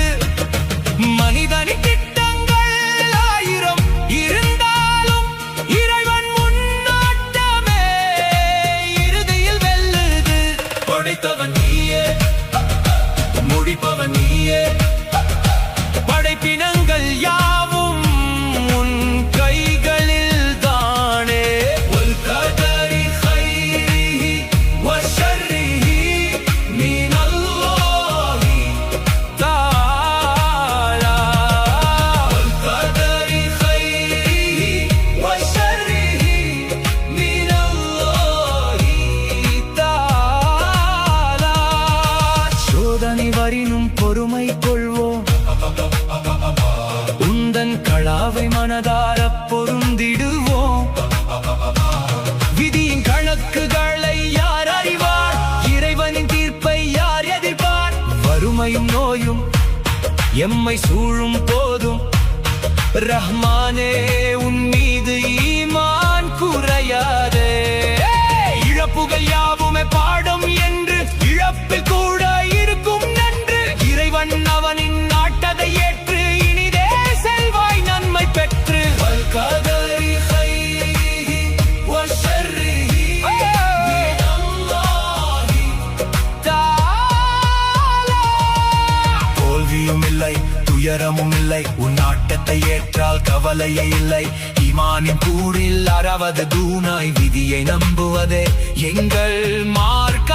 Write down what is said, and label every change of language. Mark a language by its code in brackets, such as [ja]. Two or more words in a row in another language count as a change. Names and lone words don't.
[ta] மனிதனின் திட்டங்கள் ஆயிரம் இருந்தாலும் இறைவன் முன்னாட்டமே இறுதியில் வெல்லுது. படைத்தவன் நீயே முடிப்பவன் நீயே படைப்பினங்கள் யாவும் உன் கைகளில் தானே. [ar] والقدر خيره وشره من الله تعالى. والقدر خيره وشره من الله تعالى. [ta] சோதனை வரினும் பொறுமை கொள்வோம் உந்தன் களாவை மனதார பொருந்திடுவோம். விதியின் கணக்குகளை யார் அறிவார்? இறைவனின் தீர்ப்பை யார் எதிர்ப்பார்? வறுமையும் நோயும் எம்மை சூழும் போதும் ரஹ்மானே உன் மீது ஈமான் குறையாதே. இழப்புகள் யாவுமே பாடம் என்று இழப்பில் கூட இருக்கும் நன்று. இறைவன் அவனின் நாட்டதை ஏற்று இனிதே செல்வாய் நன்மை பெற்று. [ar] والقدر خيره وشره من الله تعالى. [ta] தோல்வியும் இல்லை துயரமும் இல்லை உன் நாட்டத்தை ஏற்றால் கவலையே இல்லை. ஈமானின் கூறில் அறவது தூணாய் விதியை நம்புவதே எங்கள்